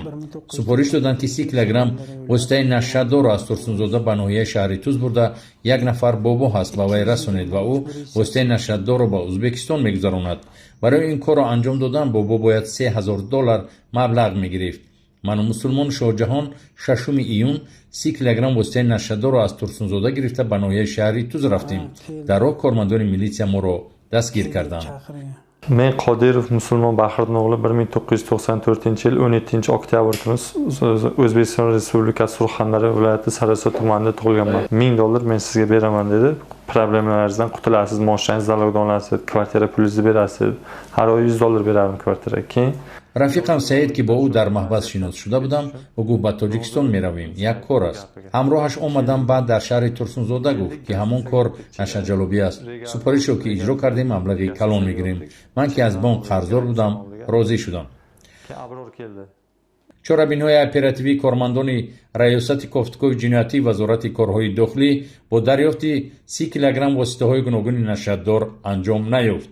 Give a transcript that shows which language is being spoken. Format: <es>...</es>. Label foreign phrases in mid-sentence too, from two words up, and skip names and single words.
<tg>супориш доданд ки 30 килограмм воситаи нашаддорро аз Турсунзода ба ноҳияи шаҳри Туз бурда як нафар бобо ҳаст ба вай расонед ва ӯ воситаи нашаддорро ба Ӯзбекистон мегузаронад. барои ин корро анҷом додан бобо бояд $3000 маблағ мегирифт. ману Мусулмону Шоҳҷаҳон 6 июн 30 килограмм воситаи нашаддорро аз Турсунзода гирифта ба ноҳияи шаҳри Туз рафтем. дар роҳ кормандони милитсия моро дастгир карданд.</tg> <uz>Men Qodirov Musulmon Bahriddin o'g'li 1994 yil 17 oktyabr kuni O'zbekiston Respublikasi Surxondaryo viloyati Sarasot tumanida tug'ilganman. $1000 men sizga beraman dedi. Problemalaringizdan qutulasiz, moshinangizni zalogdan olasiz, kvartira pulingizni berasiz. Har oy $100 berardim kvartiraga. Keyin</uz> <tg>рафиқам Саид ки бо ӯ дар маҳбас шинос шуда будам ва гуфт ба Тоҷикистон меравем, як кор аст. ҳамроҳаш омадам, баъд дар шаҳри Турсунзода гуфт ки ҳамон кор нашаҷалобӣ аст. супоришро ки иҷро кардем маблағи калон мегирем. ман ки аз бонк қарздор будам розӣ шудам. чорабинҳои оперативии кормандони раёсати кофтукови ҷиноятии вазорати корҳои дохилӣ бо дарёфти 30 килограмм воситаҳои гуногуни нашаддор анҷом наёфт.</tg>